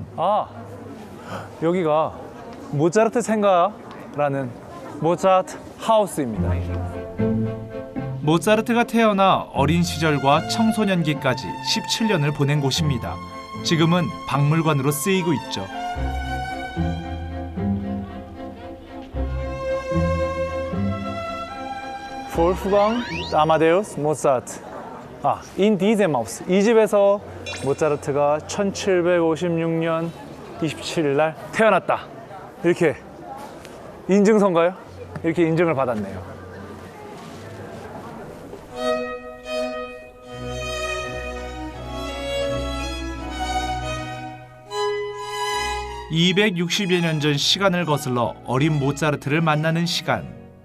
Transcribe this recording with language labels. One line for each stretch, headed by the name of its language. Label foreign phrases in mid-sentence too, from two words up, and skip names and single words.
Korean: 아, 여기가 모차르트 생가라는 모차르트 하우스입니다. 모차르트가 태어나 어린 시절과 청소년기까지 17년을 보낸 곳입니다. 지금은 박물관으로 쓰이고 있죠. wolfgang Amadeus Mozart.
German: 아, in diesem Haus.
Korean: 이 집에서 모차르트가 1756년 27일 날 태어났다. 이렇게 인증서인가요? 이렇게 인증을 받았네요. (260여 년) 전 시간을 거슬러 어린 모차르트를 만나는 시간.